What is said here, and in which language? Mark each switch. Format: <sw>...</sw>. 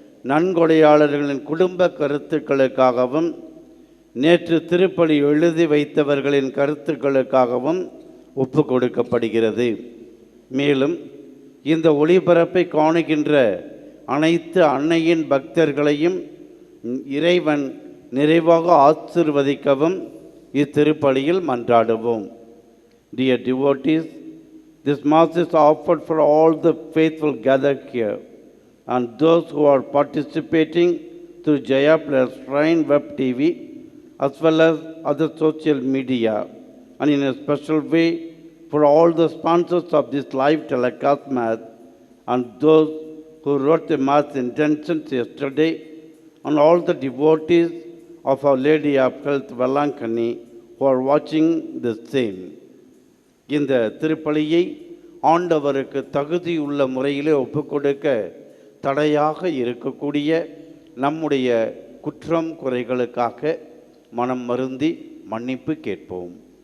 <ta>நன்கொடையாளர்களின் குடும்ப கருத்துக்களுக்காகவும் நேற்று திருப்பலி எழுதி வைத்தவர்களின் கருத்துக்களுக்காகவும் ஒப்பு கொடுக்கப்படுகிறது. மேலும் இந்த ஒளிபரப்பை காணுகின்ற அனைத்து அன்னையின் பக்தர்களையும் இறைவன் நிறைவாக ஆசீர்வதிக்கவும் இத்திருப்பலியில் மன்றாடுவோம்.</ta> <en>Dear devotees, this Mass is offered for all the faithful gathered here and those who are participating through Jaya Plus Shrine Web TV as well as other social media, and in a special way for all the sponsors of this live telecast Mass and those who wrote the Mass intentions yesterday, and all the devotees of Our Lady of Health Velankani who are watching the same.</en> <ta>இந்த திருப்பலியை ஆண்டவருக்கு தகுதியுள்ள முறையிலே ஒப்புக்கொடுக்க தடையாக இருக்கக்கூடிய நம்முடைய குற்றம் குறைகளுக்காக மனம் வருந்தி மன்னிப்பு கேட்போம்.</ta>